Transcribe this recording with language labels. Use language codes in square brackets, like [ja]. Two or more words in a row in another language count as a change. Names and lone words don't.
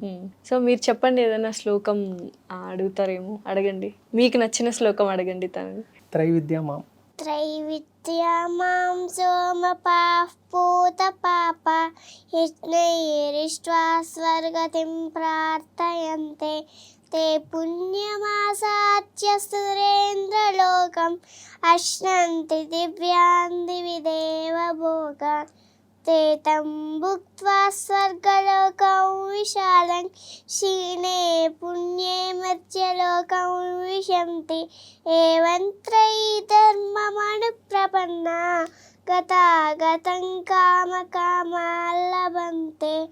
[te] సో మీరు చెప్పండి, ఏదైనా శ్లోకం అడుగుతారేమో, అడగండి, మీకు నచ్చిన శ్లోకం అడగండి. తను త్రైవిద్య [sa] మాం సోమపాః పూతపాప యజ్ఞైరిష్ట్వా స్వర్గతిం ప్రార్థయంతే ते पुण्यमासाच्य सुरेन्द्रलोकम् अश्नन्ति दिव्यान् दिवि देवभोगान् ते तं भुक्त्वा स्वर्गलोकं विशालं क्षीणे पुण्ये मर्त्यलोकं विशन्ति एवं त्रयी धर्ममनुप्रपन्ना गतागतं कामकामा लभन्ते